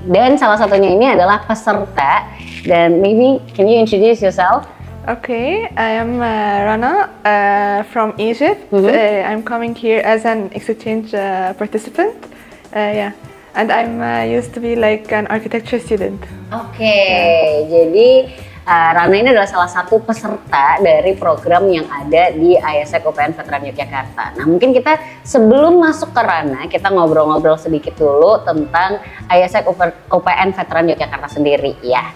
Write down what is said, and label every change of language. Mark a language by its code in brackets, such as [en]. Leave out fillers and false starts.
[id] Dan salah satunya ini adalah peserta. Dan [en] maybe can you introduce yourself? Okay, I am Rana from Egypt. I'm coming here as an exchange participant. And I'm used to be like an architecture student. [id] Oke, jadi Rana ini adalah salah satu peserta dari program yang ada di IASEC UPN Veteran Yogyakarta. Nah, mungkin kita sebelum masuk ke Rana, kita ngobrol-ngobrol sedikit dulu tentang IASEC UPN Veteran Yogyakarta sendiri ya.